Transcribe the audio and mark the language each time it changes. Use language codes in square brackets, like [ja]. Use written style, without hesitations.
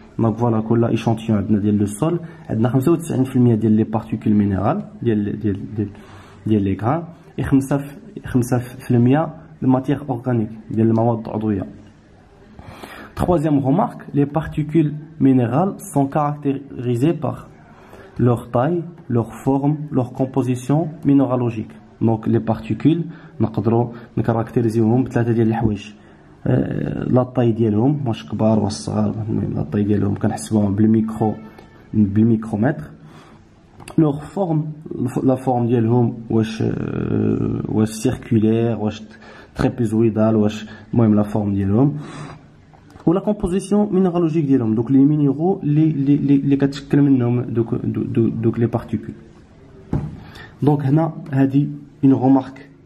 [fr] Donc voilà, كل échantillon عندنا ديال le sol عندنا 95% ديال les particules minérales ديال les grains et 5% de matière organique [ar] ديال المواد العضوية. [fr] Troisième remarque, les particules minérales sont caractérisées par leur taille, leur forme, leur composition minéralogique. Donc les particules [ar] نقدروا نكاركتيريزيوهم بثلاثه ديال الحوايج. [fr] لا طاي [ar] ديالهم واش كبار واش صغار. لا طاي ديالهم كنحسبوهم بالميكرومتر. [fr] leur forme, la forme ديالهم واش circulaire واش trapézoïdale [ar] واش المهم [fr] la forme ديالهم. ou la composition minéralogique ديالهم, donc les minéraux [ar] اللي كتشكل منهم [fr] donc les particules. Donc [ar] هنا هذه [fr] une remarque